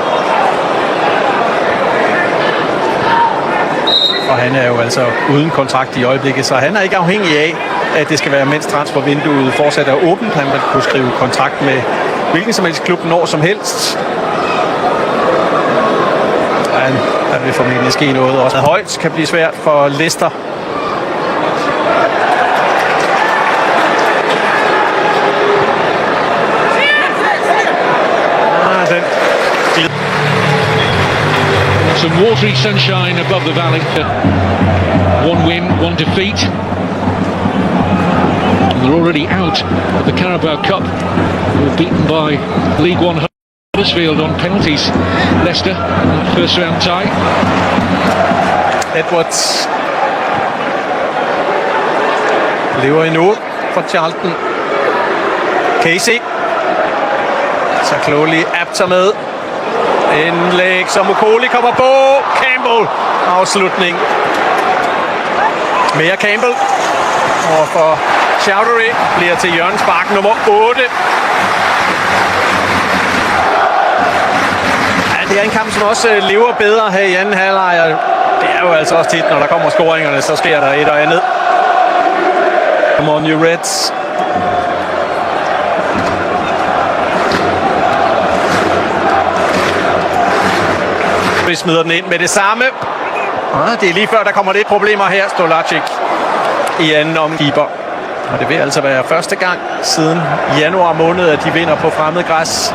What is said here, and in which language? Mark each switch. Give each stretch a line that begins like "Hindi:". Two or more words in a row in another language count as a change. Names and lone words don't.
Danish: Og han er jo altså uden kontrakt i øjeblikket, så han er ikke afhængig af, at det skal være, mens transfervinduet fortsat er åbent. Han vil kunne skrive kontrakt med hvilken som helst klub når som helst. Der vil formentlig ske noget. Også højt kan blive svært for Leicester.
English: Some watery sunshine above the valley. One win, one defeat. And they're already out of the Carabao Cup. They were beaten by League One Huddersfield on penalties. Leicester, first round tie.
Danish: Edwards lever endnu for Charlton. Casey. Så Clowley apter med. Indlæg, som Okoli kommer på. Campbell. Afslutning. Mere Campbell. Og for Chowdhury bliver til hjørnespark nummer 8. Ja, det er en kamp, som også lever bedre her i anden halvleg. Det er jo altså også tit, når der kommer scoringerne, så sker der et og andet.
English: Come on, you Reds.
Danish: Vi smider den ind med det samme. Det er lige før, der kommer lidt problemer her. Stolacic i anden omkeeper. Og det vil altså være første gang siden januar måned, at de vinder på fremmed græs.